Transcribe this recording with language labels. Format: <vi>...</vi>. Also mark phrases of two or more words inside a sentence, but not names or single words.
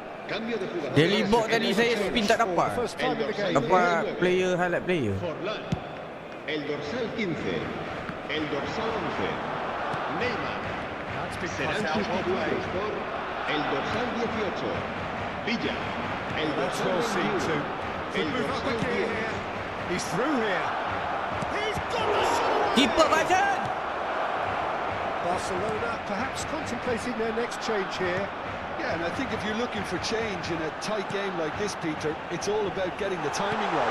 <es>Cambio de jugador.</es> <en>Daily box</en> <ms>tadi saya spin tak dapat. Dapat player,</ms> <en>highlight player.</en> <es>Forlán. El dorsal 15. El dorsal 11. Neymar. Serán sustituidos por el dorsal 18. Villa. El dorsal 21. El dorsal 10.</es> <en>He's through here. He's got the shot. Keeper Bajan. Barcelona perhaps contemplating their next change here. Yeah, and I think if you're looking for change in a tight game like this, Peter, it's all about getting the timing right.</en>